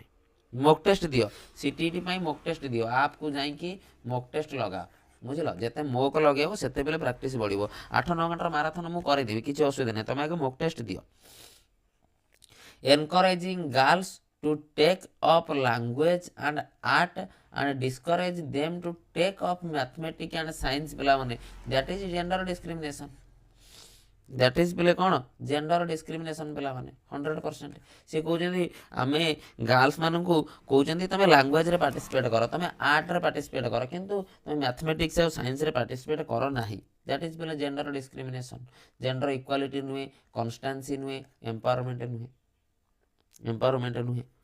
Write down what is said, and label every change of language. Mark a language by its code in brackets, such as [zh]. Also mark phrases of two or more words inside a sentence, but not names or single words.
[en] mock test [or] ଦିଅ, ସିଟିଇଟି ପାଇଁ [en] mock test [or] ଦିଅ, ଆପ୍କୁ ଯାଇକି [en] mock test [or] ଲଗାଅ। ବୁଝିଲ, ଯେତେ ମୋକ୍ ଲଗେଇବ ସେତେବେଳେ ପ୍ରାକ୍ଟିସ୍ ବଢ଼ିବ। 8-9 ଘଣ୍ଟାର ମାରାଥନ ମୁଁ କରିଦେବି, କିଛି ଅସୁବିଧା ନାହିଁ, ତମେ ଆଗେ [en] mock test [or] ଦିଅ। [en] encouraging girls to take up language and art and discourage them to take up mathematics and science ପିଲାମାନେ, that is gender discrimination, that is [or] ପିଲେ କ'ଣ [en] gender discrimination ପିଲାମାନେ 100%। [or] ସେ କହୁଛନ୍ତି ଆମେ ଗାର୍ଲସ ମାନଙ୍କୁ କହୁଛନ୍ତି ତମେ ଲାଙ୍ଗୁଏଜରେ ପାର୍ଟିସିପେଟ୍ କର, ତମେ ଆର୍ଟରେ ପାର୍ଟିସିପେଟ୍ କର, କିନ୍ତୁ ତମେ ମ୍ୟାଥମେଟିକ୍ସ ଆଉ ସାଇନ୍ସରେ ପାର୍ଟିସିପେଟ୍ କର ନାହିଁ। [en] that is ପିଲେ gender discrimination. gender equality [or] ନୁହେଁ, କନଷ୍ଟାନ୍ସି ନୁହେଁ, ଏମ୍ପାୱାରମେଣ୍ଟ ନୁହେଁ।